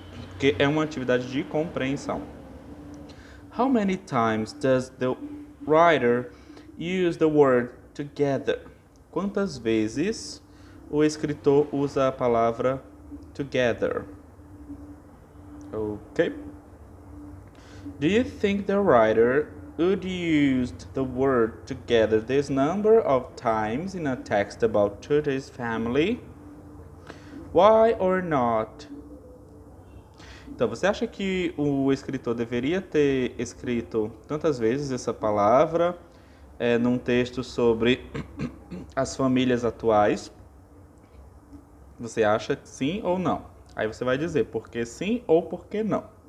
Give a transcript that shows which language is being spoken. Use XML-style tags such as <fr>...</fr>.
<pt>Porque é uma atividade de compreensão.</pt> <en>How many times does the writer use the word together?</en> <pt>Quantas vezes o escritor usa a palavra together? Ok?</pt> <en>Do you think the writer would use the word together this number of times in a text about today's family? Why or not?</en> <pt>Então, você acha que o escritor deveria ter escrito tantas vezes essa palavra num texto sobre as famílias atuais? Você acha sim ou não? Aí você vai dizer por que sim ou por que não.</pt>